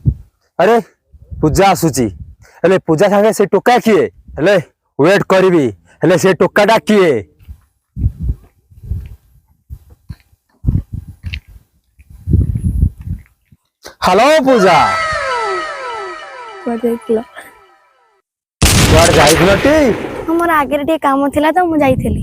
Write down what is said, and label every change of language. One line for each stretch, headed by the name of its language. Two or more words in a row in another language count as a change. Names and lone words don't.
Odia: ଆରେ ପୂଜା ଆସୁଛି ହେଲେ ପୂଜା ସଙ୍ଗେ ସେ ଟୋକା କିଏ ହେଲେ ୱେଟ୍ କରବି ହେଲେ ସେ ଟୋକାଟା କିଏ? ହ୍ୟାଲୋ ପୂଜା, କୁଆଡେ ଯାଇଥିଲ? କୁଆଡେ ଯାଇଥିଲ ଟି? ହଁ, ମୋର ଆଗରେ ଟିକେ କାମ ଥିଲା ତ ମୁଁ ଯାଇଥିଲି।